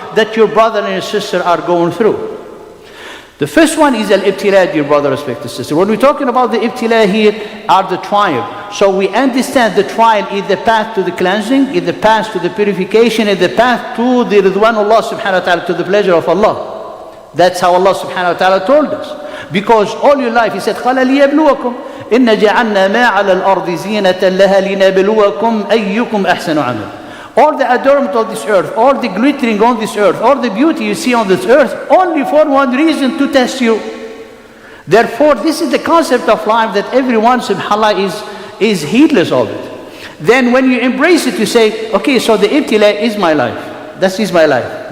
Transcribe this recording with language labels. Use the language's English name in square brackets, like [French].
[English] that your brother and your sister are going through. The first one is al-ibtila, dear brother, respected sister. When we're talking about the ibtila here are the trial. So we understand the trial is the path to the cleansing, is the path to the purification, is the path to the ridwan Allah subhanahu wa ta'ala, to the pleasure of Allah. That's how Allah subhanahu wa ta'ala told us. Because all your life He said, [Arabic] قَالَ لِيَبْلُوَكُمْ إِنَّ جَعَلْنَا مَا عَلَى الْأَرْضِ زِينَةً لَهَا لِنَبْلُوَكُمْ أَيُّكُمْ أَحْسَنُ عَمَلًا. [English] All the adornment of this earth, all the glittering on this earth, all the beauty you see on this earth, only for one reason, to test you. Therefore, this is the concept of life that everyone, subhanAllah, is heedless of it. Then when you embrace it, you say, okay, so the ibtila is my life. That is my life.